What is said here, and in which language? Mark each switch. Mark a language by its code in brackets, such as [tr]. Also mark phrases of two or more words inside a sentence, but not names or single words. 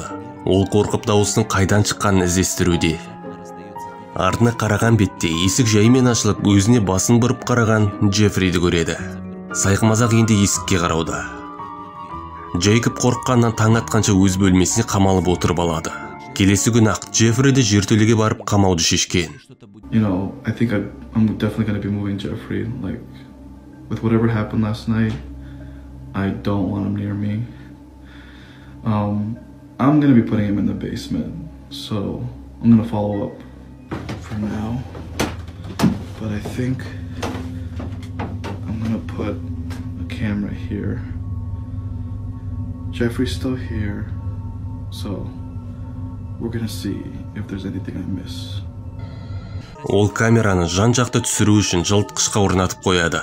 [kk] Ол қорқып дауыстың қайдан шыққанын іздестіруде. Артына қараған бетте есік жаймен ашылып, өзіне басын бұрып қараған Джеффриді көреді. Сайқымазақ енді есікке қарауда. Джейкоб қорыққаннан таң атқанша өз бөлмесіне қамалып отырып алады. Келесі күн ақ Джеффриді жертөлеге барып қамауды шешкен. [en] I think I'm definitely going to be moving Jeffrey. Like, with whatever happened last night, I don't want him near me. I'm going to be putting him in the basement, so I'm going to follow up for now. But I think I'm going to put a camera here. Jeffrey's still here, so we're going to see if there's anything I miss. [kk] Ол камераны жан-жақты түсіру үшін жылытқышқа орнатып қояды.